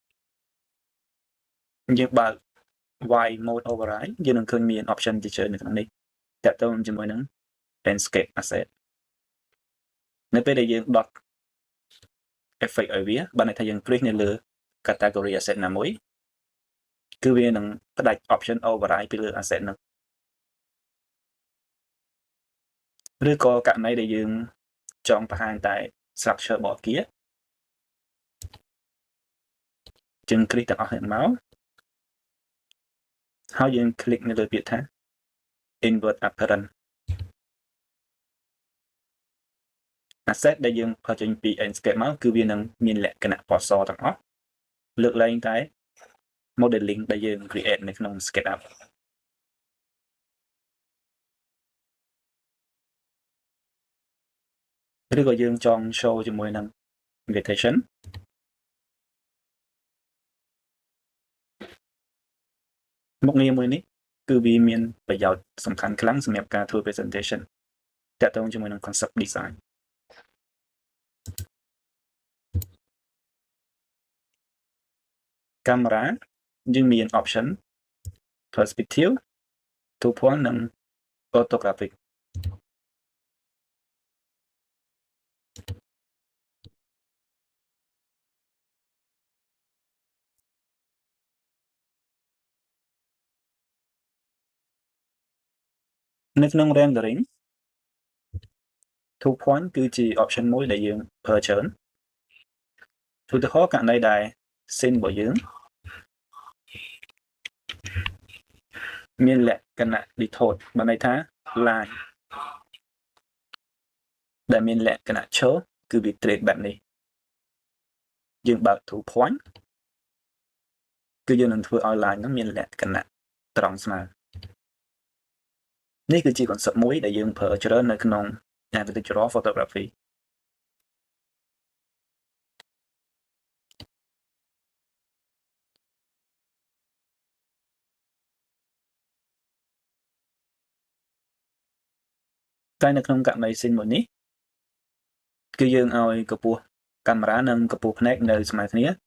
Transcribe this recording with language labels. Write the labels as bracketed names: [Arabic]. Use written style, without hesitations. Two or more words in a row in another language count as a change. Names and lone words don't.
[Khmer] យើងបើក [English] y mode override [Khmer] យើងនឹងឃើញមាន option ជាច្រើននៅក្នុងនេះតកតងជាមួយនឹង [English] landscape asset [Khmer] នៅពេលដែលយើង [English] dot effect [Khmer] ឲ្យវាបានន័យថាយើង click នៅលើ [English] category asset [Khmer] ណាមួយគឺវានឹងផ្ដាច់ [English] option override [Khmer] ពីលើ asset នោះ ឬក៏ករណីដែលយើងចង់បង្ហាញតែ structure របស់អគារយើង click ទាំងអស់ហ្នឹងមកហើយយើង click នៅលើពាក្យថា [English] invert apparent [Khmer] asset ដែលយើងផុសចេញពី landscape មកគឺវានឹងមានលក្ខណៈពណ៌សទាំងអស់លើកលែងតែ modeling ដែលយើង create នៅក្នុង SketchUp ឬក៏យើងចង់ show ជាមួយនឹង invitation មុខងារមួយនេះគឺវាមានប្រយោជន៍សំខាន់ខ្លាំងសម្រាប់ការធ្វើ presentation តាក់ទងជាមួយនឹង [English] concept design [Khmer] កាមេរ៉ាយើងមាន [English] option perspective 2 point [Khmer] និង photographic នៅក្នុង rendering [English] 2 point [Khmer] គឺជា option មួយដែលយើងប្រើច្រើនឧទាហរណ៍ករណីដែល scene របស់យើងមានលក្ខណៈ detailed បានន័យថា line ដែលមានលក្ខណៈឈរគឺវា straight បែបនេះយើងបើក [English] 2 point [Khmer] គឺយើងនឹងធ្វើឲ្យ line ហ្នឹងមានលក្ខណៈត្រង់ស្មើ នេះគឺជា concept មួយដែលយើងប្រើច្រើននៅក្នុង [English] architectural photography [Khmer] តែនៅក្នុងករណី scene មួយនេះគឺយើងឲ្យកម្ពស់កាមេរ៉ានិងកម្ពស់ភ្នែកនៅស្មើគ្នា